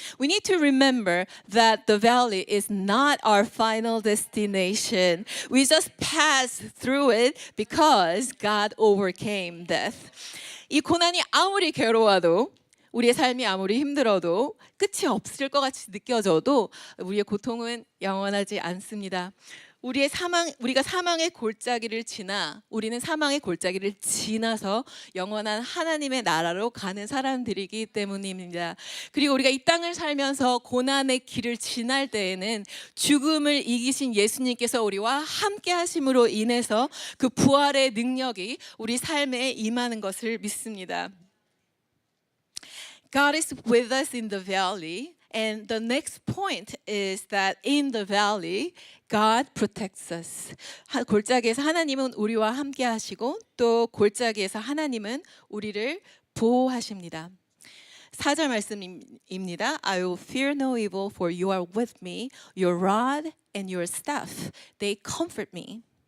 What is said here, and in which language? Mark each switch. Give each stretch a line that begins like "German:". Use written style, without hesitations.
English: We need to remember that the valley is not our final destination. We just pass through it because God overcame death.
Korean: 이 고난이 아무리 괴로워도 우리의 삶이 아무리 힘들어도 끝이 없을 것 같이 느껴져도 우리의 고통은 영원하지 않습니다. 우리가 사망의 골짜기를 우리는 사망의 골짜기를 지나서 영원한 하나님의 나라로 가는 사람들이기 때문입니다. 그리고 우리가 이 땅을 살면서 고난의 길을 지날 때에는 죽음을 이기신 예수님께서 우리와 함께 하심으로 인해서 그 부활의 능력이 우리 삶에 임하는 것을 믿습니다.
English: God is with us in the valley. And the next point is that in the valley, God protects us.
Korean: 골짜기에서 하나님은 우리와 함께 하시고 또 골짜기에서 하나님은 우리를 보호하십니다. 4절 말씀입니다.
English: I will fear no evil for you are with me. Your rod and your staff, they comfort me.